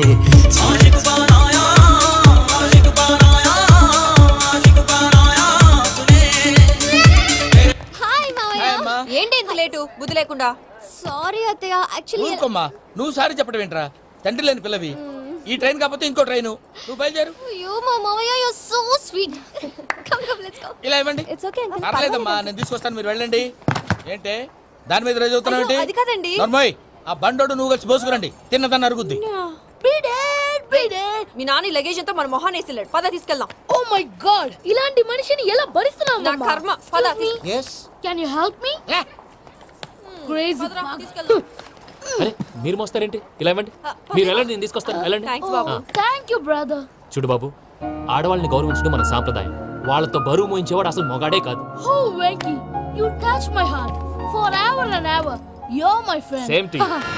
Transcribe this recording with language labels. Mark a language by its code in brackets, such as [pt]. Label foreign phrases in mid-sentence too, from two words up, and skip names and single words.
[te] ఏంటి ఇంత లేటు? బుద్ధి లేకుండా. [en] Sorry అత్తయ్య, actually [te] ఊరుకోమ్మా. నువ్వు సారీ చెప్పడం ఏంట్రా? తండ్రి లేని పిల్లవి. ఈ ట్రైన్ కాకపోతే ఇంకో ట్రైన్. నువ్వు బయలుదేరు. [en] you mama, you're so sweet. Come, let's go. [te] ఇలా ఇవ్వండి. [en] It's okay. [te] పర్లేదమ్మా, నేను తీసుకొస్తాను, మీరు వెళ్ళండి. ఏంటే దాని మీద రోజు అవుతున్నావు? అయ్యో, అది కాదండి. నర్మోయ్, ఆ బండోడు నువ్వు కలిసి పోసుకురండి. తిన్నదాన్ని అరుగుద్ది. [en] Beat it. [te] మీ నాని లగేజ్ అంతా మన మొహాన్ని వేసిల్లాడు. పద తీసుకెళ్దాం. [en] Oh my god, [te] ఇలాంటి మనిషిని ఎలా భరిస్తున్నావు? నా కర్మ. పద [en] Can you help me? Crazy. [te] తీసుకెళ్దాం. అరే మీరు మోస్తారేంటి? ఇలా ఇవ్వండి. మీరు వెళ్ళండి, నేను తీసుకొస్తాను. వెళ్ళండి. థ్యాంక్స్ బాబు. [en] Thank you, brother. [te] చూడు బాబు, ఆడవాళ్ళని గౌరవించడం మన సాంప్రదాయం. వాళ్ళతో బరువు మోయించేవాడు అసలు మొగాడే కాదు. [en] Oh, Venky, you touch my heart forever and ever. You're my friend. Same to you.